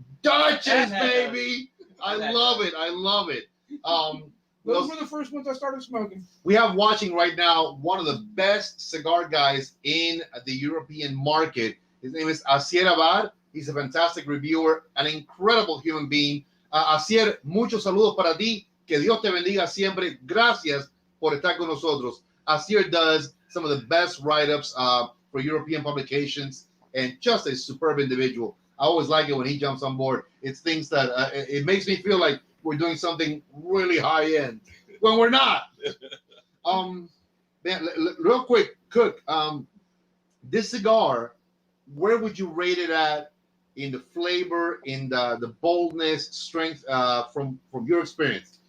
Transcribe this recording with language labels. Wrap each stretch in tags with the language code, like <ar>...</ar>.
<en>Dutchess, baby. I love it. I love it. Those were the first ones I started smoking. We have watching right now one of the best cigar guys in the European market. His name is Asier Abad. He's a fantastic reviewer, an incredible human being.</en> <es>Asier, muchos saludos para ti. Que Dios te bendiga siempre. Gracias por estar con nosotros.</es> <en>Asier does some of the best write-ups for European publications and just a superb individual. I always like it when he jumps on board. It's things that it makes me feel like we're doing something really high end when we're not. Man, real quick, Cook. This cigar, where would you rate it at in the flavor, in the boldness, strength, from your experience?</en>